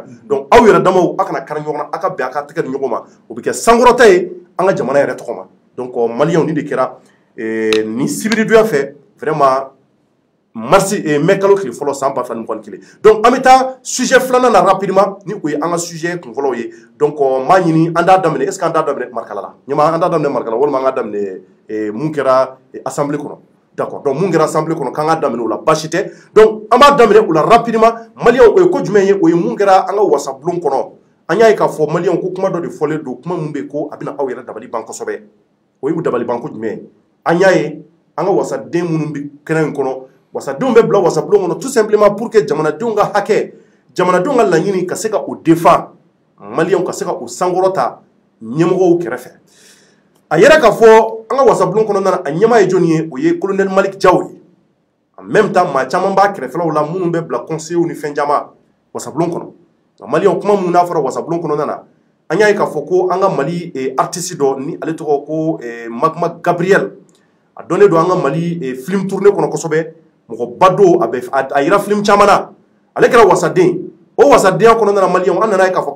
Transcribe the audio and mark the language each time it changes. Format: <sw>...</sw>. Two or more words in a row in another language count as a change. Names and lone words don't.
<bm>Donc aw yɛrɛ damaw aw kana kari ɲɔgɔn na aw ka bɛn aw ka tɛgɛ di ɲɔgɔn ma o bɛ kɛ sankɔrɔta ye an ka jamana yɛrɛ tɔgɔ ma. Donc maliyɛnw ni de kɛra ni sibiri donya fɛ</bm> <fr>vraiment mars</fr> <bm>mai kalo tile fɔlɔ san 2021 donc an bɛ taa sujet filanan na rapidement ni o ye an ka sujet kun fɔlɔ ye donc m'a ɲini an t'a daminɛ</bm> <fr>est ce que</fr> <bm>an t'a daminɛ Marikala la ɲɛma an t'a daminɛ Marikala walima an ka daminɛ mun kɛra assemblée kɔnɔ d'accord donc mun kɛra assemblée kɔnɔ k'an ka daminɛ o la basi tɛ donc an b'a daminɛ o la rapidement maliyɛnw o ye ko jumɛn ye o ye mun kɛra an ka wasabulon kɔnɔ an y'a ye k'a fɔ maliyɛnw ko kuma dɔ de fɔlen don kuma mun bɛ ko a bɛna aw yɛrɛ dabali ban kosɛbɛ o ye dabali ban ko jumɛn ye an y'a ye an ka wasaden minnu bɛ kɛnɛ in kɔnɔ wasadenw bɛ bila wasabulon kɔnɔ</bm> <fr>tout simplement pour que</fr> <bm>jamanadenw ka hakɛ jamanadenw ka laɲini ka se ka o défend maliyɛnw ka se ka o sankɔrɔta ɲɛmɔgɔw kɛrɛfɛ a yɛrɛ k'a fɔ an ka wasabulon kɔnɔna na a ɲɛmaa ye jɔnni ye o ye colonel Malik Jaw ye</bm> <fr>en même temps</fr> <bm>maa caman b'a kɛrɛfɛlaw la minnu bɛ bila conseillers ni fɛn caman wasabulon kɔnɔ nka maliyɛnw kuma minnu n'a fɔra wasabulon kɔnɔna na an y'a ye k'a fɔ ko an ka Mali artiste dɔ ni ale tɔgɔ ko Magma Gabriel a dɔnnen don an ka Mali film tournée kɔnɔ kosɛbɛ mɔgɔba don a yira film caman na ale kɛra wasaden o wasadenya kɔnɔna na maliyɛnw an nana ye k'a fɔ</bm>